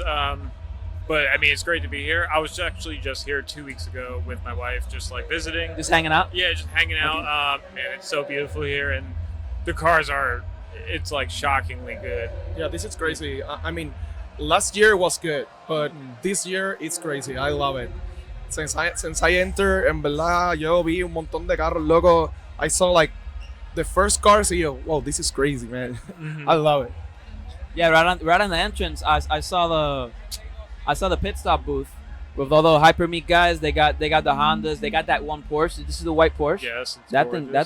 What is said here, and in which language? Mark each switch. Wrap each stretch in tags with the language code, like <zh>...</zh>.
<en>But I mean, it's great to be here. I was actually just here 2 weeks ago with my wife, just like visiting. Just hanging out. Yeah, just hanging out. Man, it's so beautiful here, and the cars it's like shockingly good. Yeah, this is crazy. I mean, last year was good, but this year it's crazy. I love it. Since I entered,</en> <es>en verdad, yo vi un montón de carros locos.</es> <en>I saw like the first cars, and yo, wow, this is crazy, man. Mhm. I love it. Yeah, right on the entrance, I saw the pit stop booth with all the hypermeat guys. They got the Hondas. They got that one Porsche. This is the white Porsche. Yes, it's That gorgeous.</en>